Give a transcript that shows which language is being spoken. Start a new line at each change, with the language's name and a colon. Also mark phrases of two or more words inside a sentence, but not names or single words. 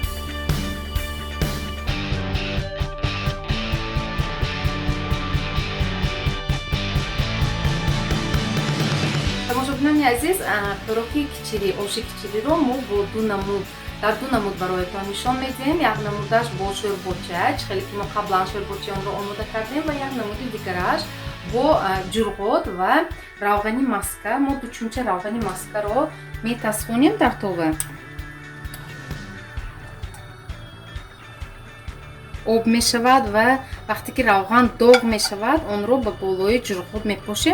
Persian: تماشاچیان عزیز خوراک کچری آش کچری رو ما با دو نمود در دو نمود برایتان نشان میدیم. یک نمودش با شورباچه خیلی که ما قبلا شورباچه آن رو آماده کردیم و یک نمود دیگرش
Tajik: бо ҷурғот ва равғани маска. Мо 2 чумча равғани маскаро метасхонем дар това. об мешавад ва вақте ки равған доғ мешавад, онро ба болои ҷурғот мепошем.